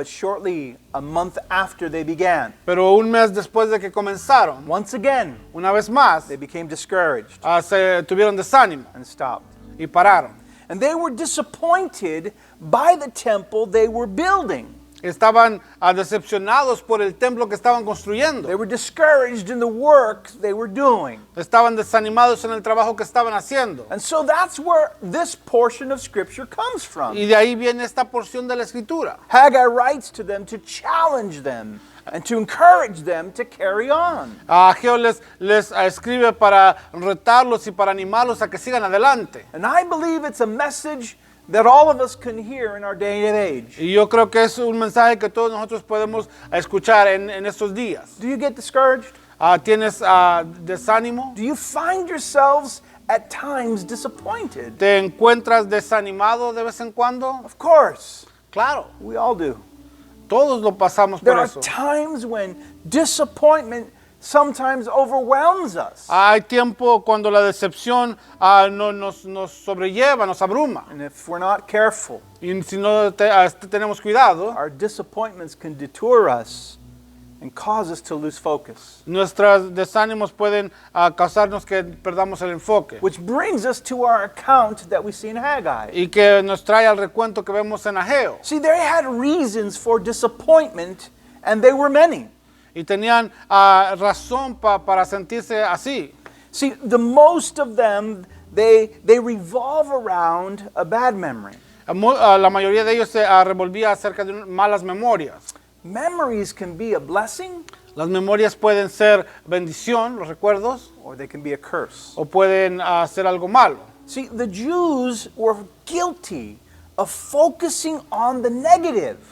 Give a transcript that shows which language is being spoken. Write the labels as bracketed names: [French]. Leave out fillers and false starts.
[English] But shortly, a month after they began, [Spanish] Pero un mes después de que comenzaron, [English] once again, [Spanish] una vez más, [English] they became discouraged [Spanish] se tuvieron desánimo [English] and stopped. [Spanish] y pararon. [English] And they were disappointed by the temple they were building. [Spanish] Estaban decepcionados por el templo que estaban construyendo. [English] They were discouraged in the work they were doing. [Spanish] Estaban desanimados en el trabajo que estaban haciendo. [English] And so that's where this portion of Scripture comes from. [Spanish] Y de ahí viene esta porción de la escritura. [English] Haggai writes to them to challenge them and to encourage them to carry on. [Spanish] Ageo les escribe para retarlos y para animarlos a que sigan adelante. [English] And I believe it's a message that all of us can hear in our day and age. [Spanish] Y yo creo que es un mensaje que todos nosotros podemos escuchar en estos días. [English] Do you get discouraged? [Spanish] ¿Tienes desánimo? [English] Do you find yourselves at times disappointed? [Spanish] ¿Te encuentras desanimado de vez en cuando? [English] Of course, [Spanish] Claro, [English] we all do. [Spanish] todos lo pasamos [English] There [Spanish] por [English] are [Spanish] eso. [English] times when disappointment sometimes overwhelms us. [Spanish] Hay tiempo cuando la decepción nos sobrelleva, nos abruma. [English] And if we're not careful, [Spanish] Y si no tenemos cuidado, [English] our disappointments can detour us and cause us to lose focus. [Spanish] nuestros desánimos pueden causarnos que perdamos el enfoque. [English] Which brings us to our account that we see in Haggai. [Spanish] Y que nos trae al recuento que vemos en Ageo. [English] See, they had reasons for disappointment, and they were many. [Spanish] Y tenían razón para sentirse así. [English] See, the most of them, they revolve around a bad memory. [Spanish] La mayoría de ellos se revolvía acerca de malas memorias. [English] Memories can be a blessing, [Spanish] Las memorias pueden ser bendición, los recuerdos, [English] or they can be a curse. [Spanish] o pueden ser algo malo. [English] See, the Jews were guilty of focusing on the negative.